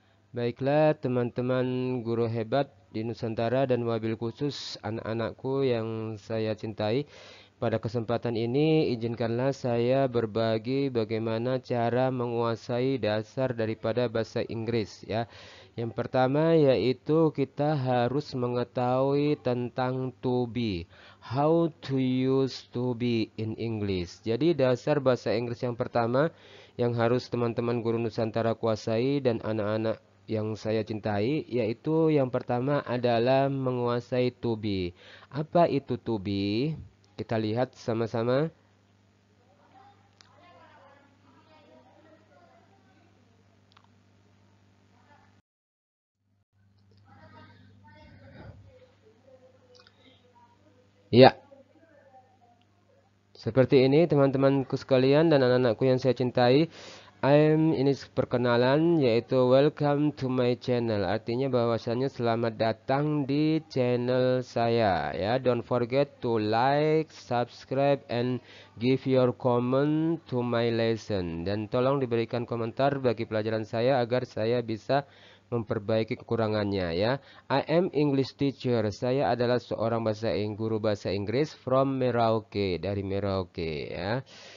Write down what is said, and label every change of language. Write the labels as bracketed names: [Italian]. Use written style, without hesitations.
[Indonesian] Baiklah teman-teman guru hebat di Nusantara dan wabil khusus anak-anakku yang saya cintai. Pada kesempatan ini izinkanlah saya berbagi bagaimana cara menguasai dasar daripada bahasa Inggris ya. Yang pertama yaitu kita harus mengetahui tentang to be. [English] How to use to be in English. [Indonesian] Jadi dasar bahasa Inggris yang pertama yang harus teman-teman guru Nusantara kuasai dan anak-anak yang saya cintai yaitu yang pertama adalah menguasai to be. Apa itu to be? Kita lihat sama-sama. Ya, seperti ini teman-temanku sekalian dan anak-anakku yang saya cintai. Ini perkenalan yaitu [English] welcome to my channel. [Indonesian] Artinya bahwasanya selamat datang di channel saya ya. [English] Don't forget to like, subscribe and give your comment to my lesson. [Indonesian] Dan tolong diberikan komentar bagi pelajaran saya agar saya bisa memperbaiki kekurangannya ya. [English] I am English teacher. [Indonesian] Saya adalah seorang guru bahasa Inggris from Merauke, dari Merauke ya.